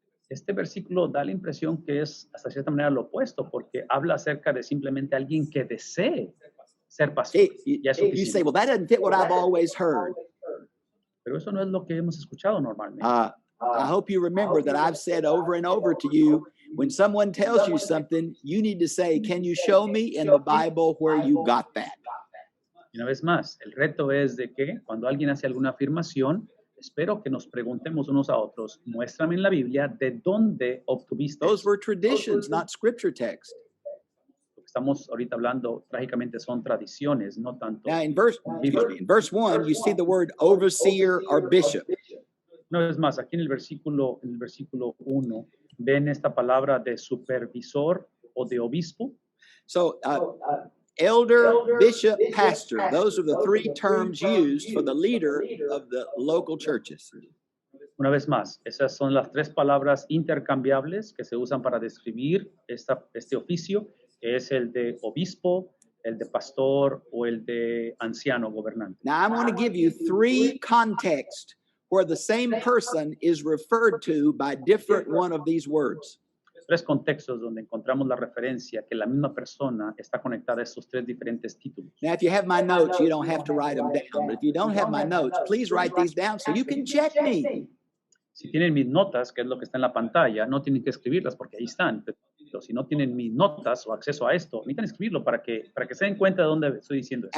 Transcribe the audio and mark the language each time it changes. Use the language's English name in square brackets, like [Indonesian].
[Spanish] Este versículo da la impresión que es hasta cierta manera lo opuesto, porque habla acerca de simplemente alguien que desee ser pastor. Ya es [English] You [Spanish] suficiente. [English] say, well, that doesn't fit what I've always heard. [Spanish] Pero eso no es lo que hemos escuchado normalmente. [English] I hope you remember that I've said over and over to you, when someone tells you something, you need to say, can you show me in the Bible where you got that? [Spanish] Y una vez más, el reto es de que cuando alguien hace alguna afirmación, espero que nos preguntemos unos a otros, muéstrame en la Biblia de dónde obtuviste [English] Those [Spanish] eso. [English] were traditions, not scripture text. [Spanish] Lo que estamos ahorita hablando, trágicamente, son tradiciones, no tanto. [English] Now, in verse 1, you see the word overseer or bishop. [Spanish] Una vez más, aquí en el versículo 1, ven esta palabra de supervisor o de obispo. [English] So, elder, bishop, pastor, those are the three terms used for the leader of the local churches. [Spanish] Una vez más, esas son las tres palabras intercambiables que se usan para describir este oficio, que es el de obispo, el de pastor o el de anciano gobernante. [English] Now, I'm going to give you three contexts where the same person is referred to by different one of these words. [Spanish] Tres contextos donde encontramos la referencia que la misma persona está conectada a estos tres diferentes títulos. [English] Now, if you have my notes, you don't have to write them down. But if you don't have my notes, please write these down so you can check me. [Spanish] Si tienen mis notas, que es lo que está en la pantalla, no tienen que escribirlas porque ahí están. Pero si no tienen mis notas o acceso a esto, necesitan escribirlo para que se den cuenta de dónde estoy diciendo esto.